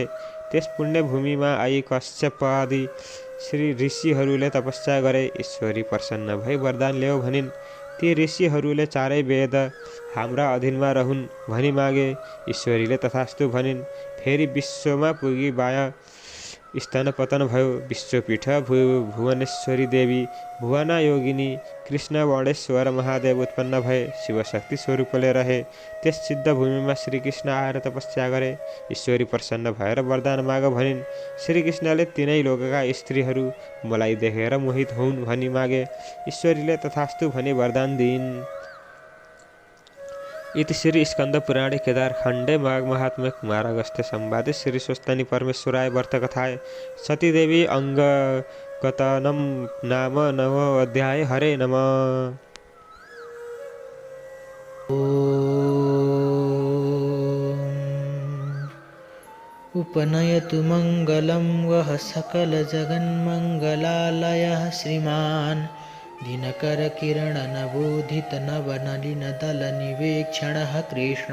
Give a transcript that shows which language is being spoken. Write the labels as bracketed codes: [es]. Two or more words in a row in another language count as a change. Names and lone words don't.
[ne] त्यस पुण्य भूमिमा आई कश्यप आदि श्री ऋषिहरूले तपस्या गरे। ईश्वरी प्रसन्न भई वरदान ल्याऊ भनिन्। ती ऋषिहरूले चारै वेद हाम्रा अधीनमा रहन् भनी मागे। ईश्वरीले तथास्तु भनिन्। फेरि विश्वमा पुगी बायाँ स्तन पतन भयो। विश्वपीठ भुवनेश्वरी देवी भुवना योगिनी कृष्ण वर्णेश्वर महादेव उत्पन्न भए। शिवशक्ति स्वरूपले रहे। त्यस सिद्ध भूमिमा श्रीकृष्ण आएर तपस्या गरे। ईश्वरी प्रसन्न भएर वरदान माग भनिन्। श्रीकृष्णले तिनै लोकका स्त्रीहरू मलाई देखेर मोहित हुन् भनी मागे। ईश्वरीले तथास्तु भनी वरदान दिइन्। [sa] इति श्री स्कंद पुराणे केदारखण्डे माघ महात्म्य कुमारागस्त्य संवादे श्री स्वस्तानी परमेश्वराय व्रतकथाय सतीदेवी अंगकथनम नाम नवो अध्याय। हरे नमः। उपनयतु मंगलं वह सकल जगन्मंगलालयः श्रीमान् दिनकर किरण नवोदित नवनलिन दल निवेक्षणः कृष्ण।